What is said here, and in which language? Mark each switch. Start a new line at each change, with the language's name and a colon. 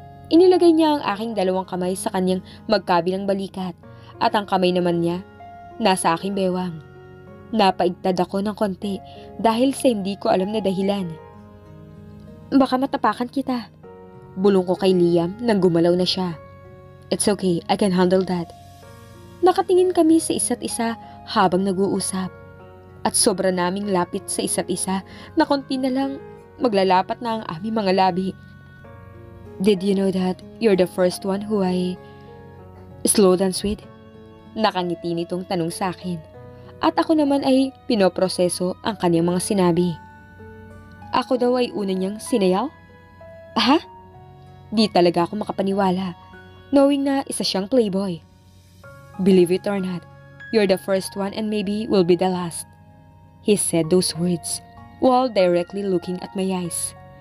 Filipino: Inilagay niya ang aking dalawang kamay sa kanyang magkabilang balikat at ang kamay naman niya nasa aking bewang. Napaigtad ako ng konti dahil sa hindi ko alam na dahilan. Baka matapakan kita. Bulong ko kay Liam nang gumalaw na siya.
English: It's okay, I can handle that.
Filipino: Nakatingin kami sa isa't isa habang nag-uusap. At sobra naming lapit sa isa't isa na konti na lang maglalapat na ang aming mga labi.
English: Did you know that you're the first one who I slow dance with?
Filipino: Nakangiti nitong tanong sa akin. At ako naman ay pinoproseso ang kanyang mga sinabi. Ako daw ay una niyang sinayaw? Ha? Di talaga ako makapaniwala, knowing na isa siyang playboy.
English: Believe it or not, you're the first one and maybe will be the last. He said those words while directly looking at my eyes.